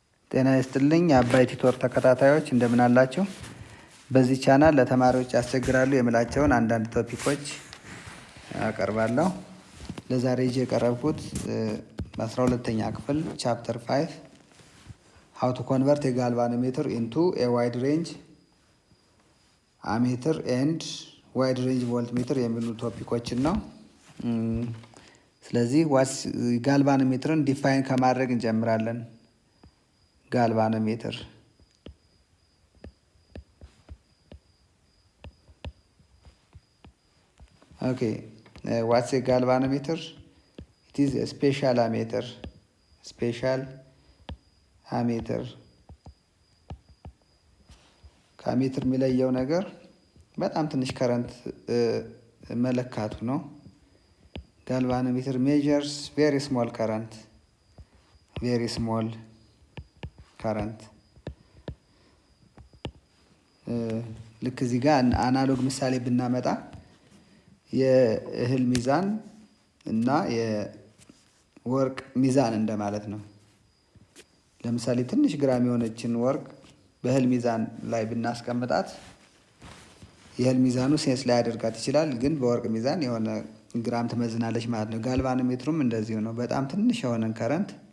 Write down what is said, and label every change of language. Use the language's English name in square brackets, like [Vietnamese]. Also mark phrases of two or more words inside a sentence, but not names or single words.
[Amharic] ጤና ይስጥልኝ አባይ ቲቶር ተከታታዮች እንደምን አላችሁ? በዚህ ቻናል ለተማሪዎች ያስቸግራሉ የምላቸውን አንዳንድ ቶፒኮች አቀርባለሁ። ለዛሬ ይዤ የቀረብኩት 12ኛ ክፍል ቻፕተር 5 [English] how to convert a galvanometer into a wide range ammeter and wide range voltmeter [Amharic] የሚሉ ቶፒኮችን ነው። ስለዚህ ጋልቫኖሜትርን ዲፋይን ከማድረግ እንጀምራለን። Galvanometer. [English] Okay, what's a galvanometer? It is a special ammeter. Special ammeter. [Amharic] ከአሜትር የሚለየው ነገር በጣም ትንሽ ከረንት መለካቱ ነው። [English] Galvanometer measures very small current. Very small current. [Amharic] ልክ እዚህ ጋር አናሎግ ምሳሌ ብናመጣ የእህል ሚዛን እና የወርቅ ሚዛን እንደማለት ነው። ለምሳሌ ትንሽ ግራም የሆነችን ወርቅ በእህል ሚዛን ላይ ብናስቀምጣት የእህል ሚዛኑ ሴንስ ላይ ያደርጋት ይችላል፣ ግን በወርቅ ሚዛን የሆነ ግራም ትመዝናለች ማለት ነው። ጋልቫኖሜትሩም እንደዚሁ ነው። በጣም ትንሽ የሆነን ከረንት